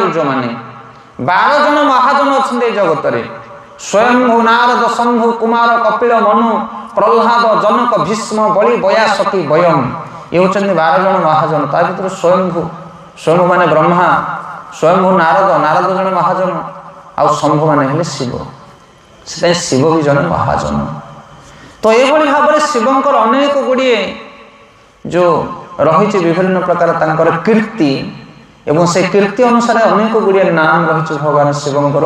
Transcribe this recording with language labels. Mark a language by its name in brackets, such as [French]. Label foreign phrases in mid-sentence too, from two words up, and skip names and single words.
[Bangla] যে 12 জন মহাজন অনেক এই জগতের। স্বয়ম্ভু, নারদ, শম্ভু, কুমার, কপিল, মনু, প্রহ্লাদ, জনক, ভীষ্ম, বলি, বয়া, সতী, বয়ম। এ হচ্ছেন 12 জন মহাজন। তার ভিতরে স্বয়ম্ভু, স্বয়ম্ভু মানে ব্রহ্মা, স্বয়ম্ভু নারদ, নারদ জন মহাজন, [Odia] ଆଉ ଶମ୍ଭୁ ମାନେ ହେଲେ ଶିବ। ସେଥିପାଇଁ ଶିବ ବି ଜଣେ ମହାଜନ। ତ ଏଭଳି ଭାବରେ ଶିବଙ୍କର ଅନେକ ଗୁଡ଼ିଏ ଯେଉଁ ରହିଛି ବିଭିନ୍ନ ପ୍ରକାର ତାଙ୍କର କୀର୍ତ୍ତି, ଏବଂ ସେ କୀର୍ତ୍ତି ଅନୁସାରେ ଅନେକ ଗୁଡ଼ିଏ ନାମ ରହିଛି ଭଗବାନ ଶିବଙ୍କର।